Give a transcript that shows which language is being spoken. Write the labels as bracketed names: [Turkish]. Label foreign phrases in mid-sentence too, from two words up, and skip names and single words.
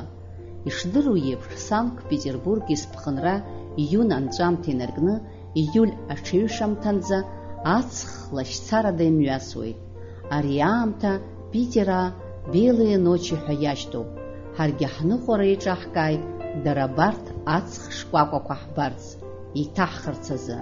[Abkhazian] Ишдыру еиԥш, Санкт-Петербург изԥхынра июн анҵәамҭа инаркны ииуль аҽеиҩшамҭанӡа аҵх лашьцарада имҩасуеит. Ари аамҭа Питера [Russian] белые ночи [Abkhazian] ҳәа иашьҭоуп. Ҳаргьы ҳныҟәара еиҿаҳкааит дара абарҭ аҵх шкәакәақәа ҳбарц, иҭаҳхырц азы.